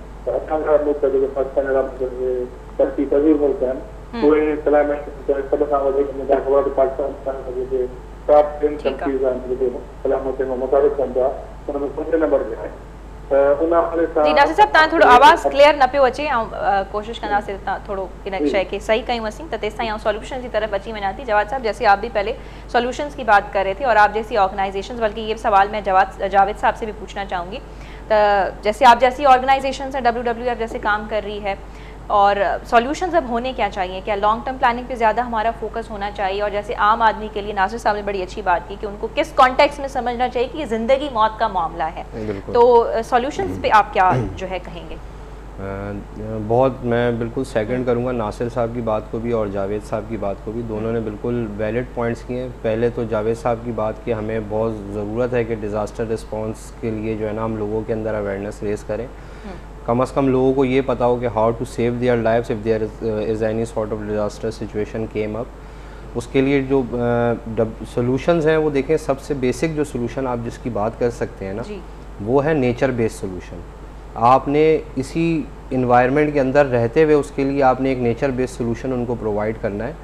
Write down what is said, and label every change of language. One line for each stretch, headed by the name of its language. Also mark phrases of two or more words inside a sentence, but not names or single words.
Sindhi: त असांजा मुल्क जेके पाकिस्तान जहिड़ा तरक़ी पज़ीर मुल्क आहिनि उहे क्लाइमेट सभ खां वधीक मुंहिंजा ख़बर पाकिस्तान जेके
English: top 10 countries
Sindhi: आहिनि जेके
English: climate change
Sindhi: में मुताबिक़ कनि था हुन में 5 नंबर ते आहे। जी नासिर साहब, तव्हां थोरो आवाज़ क्लियर न पियो अचे, ऐं कोशिशि कंदासीं तव्हां थोरो इन शइ खे सही कयूं असीं त तेसि ताईं सॉल्यूशन
Urdu: کی طرف
Sindhi: अची वञा थी।
Urdu: جواد صاحب، جیسے آپ بھی پہلے سولیوشنز کی بات کر رہے تھے اور آپ جیسی آرگنائزیشنز، بلکہ یہ سوال میں جاوید صاحب سے بھی پوچھنا چاہوں گی، تو جیسے آپ جیسی آرگنائزیشنز ہیں، WWF جیسے کام کر رہی ہے، اور سولیوشنز اب ہونے کیا چاہئیں? کیا
English: long term planning
Urdu: پہ زیادہ ہمارا فوکس ہونا چاہیے؟ اور جیسے عام آدمی کے لیے ناصر صاحب نے بڑی اچھی بات کی کہ ان کو کس کانٹیکسٹ میں سمجھنا چاہیے کہ یہ زندگی موت کا معاملہ ہے، تو سولیوشنز پہ آپ کیا جو ہے کہیں گے? بہت میں بالکل سیکنڈ کروں گا ناصر صاحب کی بات کو بھی اور جاوید صاحب کی بات کو بھی، دونوں نے بالکل
English: valid points
Urdu: کیے ہیں. پہلے تو جاوید صاحب کی بات کی ہمیں بہت ضرورت ہے کہ
English: disaster response
Urdu: کے لیے جو ہے نا ہم لوگوں کے اندر
English: awareness raise
Urdu: کریں، کم سے کم لوگوں کو یہ پتا ہو کہ
English: how to save their lives if there is any sort of disaster situation came up.
Urdu: اس کے لیے جو سولیوشنز ہیں وہ دیکھیں، سب سے بیسک جو سولیوشن آپ جس کی بات کر سکتے ہیں نا وہ ہے
English: nature based solution.
Urdu: آپ نے اسی انوائرمنٹ کے اندر رہتے ہوئے اس کے لیے آپ نے ایک
English: nature based solution
Urdu: ان کو پرووائیڈ کرنا ہے.